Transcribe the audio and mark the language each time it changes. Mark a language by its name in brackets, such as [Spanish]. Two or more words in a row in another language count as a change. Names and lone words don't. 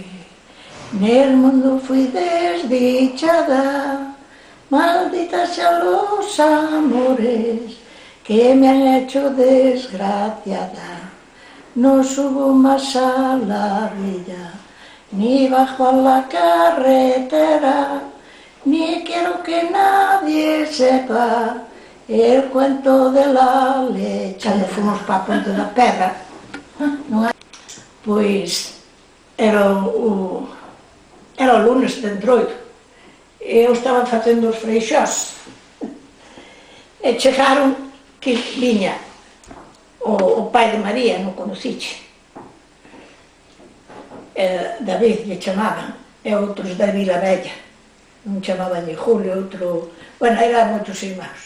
[Spanish] Nel mundo fui desdichada, malditas sean los amores que me han hecho desgraciada. No subo más a la villa, ni bajo a la carretera, ni quiero que nadie sepa el cuento de la leche. [Galician] Cando fomos para a Ponte da Pedra, pois era o lunes de Entroido, e eu estaba facendo os freixós, e chegaron que viña o pai de María, non conociche, David lle chamaban, e outros da Vila Bella, un chamaban Julio, outro, bueno, eran moitos irmáns.